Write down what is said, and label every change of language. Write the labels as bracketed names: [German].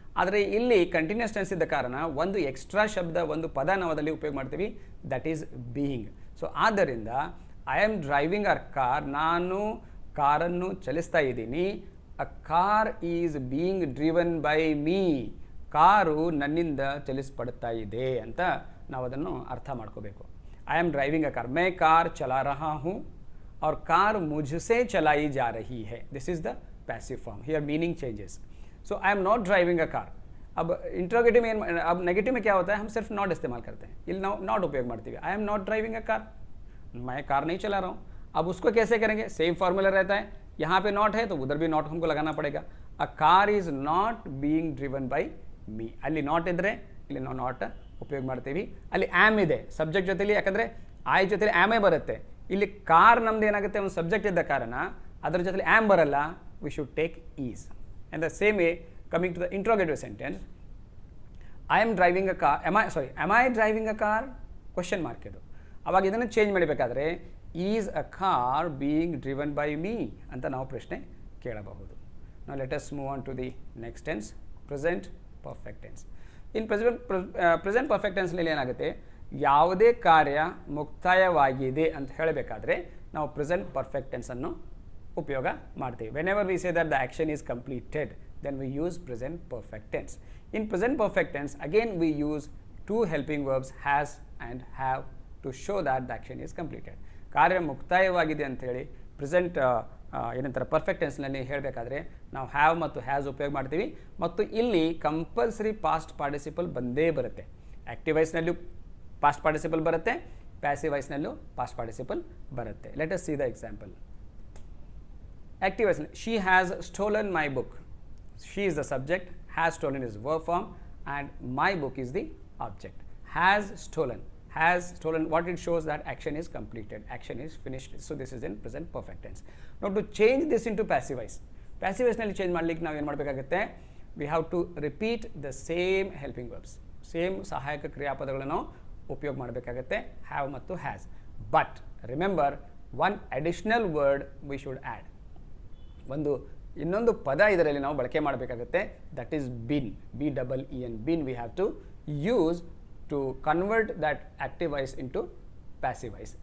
[Kannada] ಆದರೆ ಇಲ್ಲಿ continuous tense ಇದ್ದ ಕಾರಣ ಒಂದು ಎಕ್ಸ್ಟ್ರಾ ಶಬ್ದ, ಒಂದು ಪದ ನಾವು ಅದರಲ್ಲಿ ಉಪಯೋಗ ಮಾಡ್ತೀವಿ, ದಟ್ ಈಸ್ ಬೀಯಿಂಗ್. ಸೊ ಆದ್ದರಿಂದ [English] I am driving a car, [Kannada] ನಾನು ಕಾರನ್ನು ಚಲಿಸ್ತಾ ಇದ್ದೀನಿ. [English] a car is being driven by me, [Kannada] car ನನ್ನಿಂದ ಚಲಿಸಲ್ಪಡ್ತಾ ಇದೆ ಅಂತ ನಾವು ಅದನ್ನು ಅರ್ಥ ಮಾಡ್ಕೋಬೇಕು. [English] I am driving a car, [Hindi] मैं कार चला रहा हूँ और कार मुझसे चलाई जा रही है. [English] This is the passive form. Here meaning changes. So I am not driving a car. [Hindi] अब इंट्रोगेटिव में, अब नेगेटिव में क्या होता है, हम सिर्फ नॉट इस्तेमाल करते हैं. [Kannada] ಇಲ್ಲಿ ನಾವು ನಾಟ್ ಉಪಯೋಗ ಮಾಡ್ತೀವಿ. [English] I am not driving a car, [Hindi] मैं कार नहीं चला रहा हूँ. अब उसको कैसे करेंगे, सेम फार्मूला रहता है. यहाँ पे नॉट है तो उधर भी नॉट हमको लगाना पड़ेगा. [English] A car is not being driven by me. [Kannada] ಅಲ್ಲಿ ನಾಟ್ ಇದ್ದರೆ ಇಲ್ಲಿ ನಾವು ನಾಟ್ ಉಪಯೋಗ ಮಾಡ್ತೀವಿ. ಅಲ್ಲಿ ಆ್ಯಮ್ ಇದೆ ಸಬ್ಜೆಕ್ಟ್ ಜೊತೆಲಿ, ಯಾಕಂದರೆ ಐ ಜೊತೆಲಿ ಆ್ಯಮೇ ಬರುತ್ತೆ. ಇಲ್ಲಿ ಕಾರ್ ನಮ್ದು ಏನಾಗುತ್ತೆ, ಒಂದು ಸಬ್ಜೆಕ್ಟ್ ಇದ್ದ ಕಾರಣ ಅದರ ಜೊತೆಲಿ ಆ್ಯಮ್ ಬರಲ್ಲ, [English] We should take is. And the same way coming to the interrogative sentence, I am driving a car, am I driving a car question mark ಇದು. [Kannada] ಅವಾಗ ಇದನ್ನು ಚೇಂಜ್ ಮಾಡಬೇಕಾದ್ರೆ [English] is a car being driven by me [Kannada] ಅಂತ ನಾವು ಪ್ರಶ್ನೆ ಕೇಳಬಹುದು. [English] Now let us move on to the next tense, present perfect tense. [Kannada] In present perfect ಟೆನ್ಸ್ನಲ್ಲಿ ಏನಾಗುತ್ತೆ, ಯಾವುದೇ ಕಾರ್ಯ ಮುಕ್ತಾಯವಾಗಿದೆ ಅಂತ ಹೇಳಬೇಕಾದ್ರೆ ನಾವು ಪ್ರೆಸೆಂಟ್ ಪರ್ಫೆಕ್ಟ್ ಟೆನ್ಸನ್ನು ಉಪಯೋಗ ಮಾಡ್ತೀವಿ. [English] Whenever we say that the action is completed, then we use present perfect tense. In present perfect tense, again we use two helping verbs has and have to show that the action is completed. [Kannada] ಕಾರ್ಯ ಮುಕ್ತಾಯವಾಗಿದೆ ಅಂಥೇಳಿ present ಏನಂತಾರೆ perfect ಟೆನ್ಸ್ನಲ್ಲಿ ಹೇಳಬೇಕಾದ್ರೆ ನಾವು have ಮತ್ತು has ಉಪಯೋಗ ಮಾಡ್ತೀವಿ. ಮತ್ತು ಇಲ್ಲಿ ಕಂಪಲ್ಸರಿ ಪಾಸ್ಟ್ ಪಾರ್ಟಿಸಿಪಲ್ ಬಂದೇ ಬರುತ್ತೆ. ಆ್ಯಕ್ಟಿವ್ ವಾಯ್ಸ್ನಲ್ಲೂ ಪಾಸ್ಟ್ ಪಾರ್ಟಿಸಿಪಲ್ ಬರುತ್ತೆ, ಪ್ಯಾಸಿವ್ ವಾಯ್ಸ್ನಲ್ಲೂ ಪಾಸ್ಟ್ ಪಾರ್ಟಿಸಿಪಲ್ ಬರುತ್ತೆ. [English] Let us see the example. [Kannada] Active ವಾಯ್ಸ್ನಲ್ಲಿ [English] She has stolen my book. She is the subject, has stolen is verb form, and my book is the object. Has stolen, what it shows that action is completed, action is finished. So this is in present perfect tense. Now to change this into passive voice, passive voice nalli change [Kannada] ಮಾಡಲಿಕ್ಕೆ ನಾವು ಏನು ಮಾಡಬೇಕಾಗುತ್ತೆ, [English] we have to repeat the same helping verbs, same [Kannada] ಸಹಾಯಕ ಕ್ರಿಯಾಪದಗಳನ್ನು ಉಪಯೋಗ ಮಾಡಬೇಕಾಗುತ್ತೆ, [English] have ಮತ್ತು has. But remember one additional word we should add. [Kannada] ಒಂದು ಇನ್ನೊಂದು ಪದ ಇದರಲ್ಲಿ ನಾವು ಬಳಕೆ ಮಾಡಬೇಕಾಗುತ್ತೆ, [English] That is been, BEEN, been we have to use to convert that active voice into passive voice.